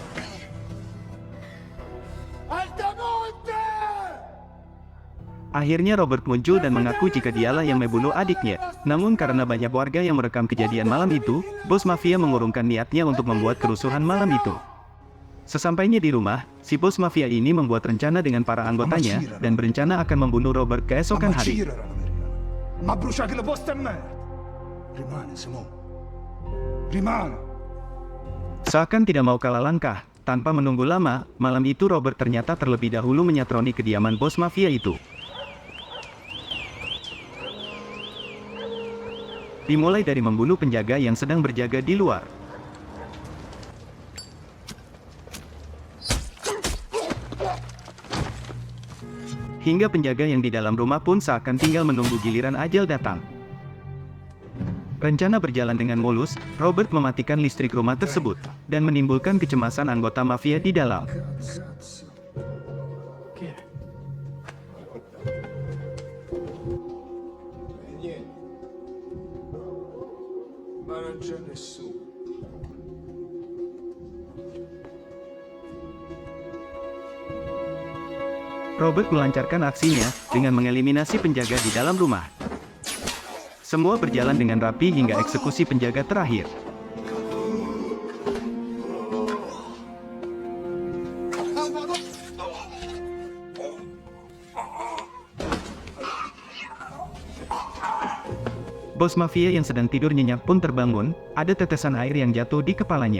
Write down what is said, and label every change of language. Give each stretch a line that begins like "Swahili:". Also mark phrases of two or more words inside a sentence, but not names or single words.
Indonesian: Akhirnya Robert muncul dan mengaku jika dialah yang membunuh adiknya. Namun karena banyak warga yang merekam kejadian malam itu, bos mafia mengurungkan niatnya untuk membuat kerusuhan malam itu. Sesampainya di rumah, si bos mafia ini membuat rencana dengan para anggotanya, dan berencana akan membunuh Robert keesokan hari.
Italian: Ma bruciate le poste a me! Rimane, Simone. Rimane!
Indonesian: Seakan tidak mau kalah langkah, tanpa menunggu lama, malam itu Robert ternyata terlebih dahulu menyatroni kediaman bos mafia itu. Dimulai dari membunuh penjaga yang sedang berjaga di luar. Hingga penjaga yang di dalam rumah pun seakan tinggal menunggu giliran ajal datang. Rencana berjalan dengan mulus, Robert mematikan listrik rumah tersebut, dan menimbulkan kecemasan anggota mafia di dalam.
Italian: Ma non c'è nessuno.
Indonesian: Robert melancarkan aksinya dengan mengeliminasi penjaga di dalam rumah. Semua berjalan dengan rapi hingga eksekusi penjaga terakhir. Bos mafia yang sedang tidur nyenyak pun terbangun, ada tetesan air yang jatuh di kepalanya.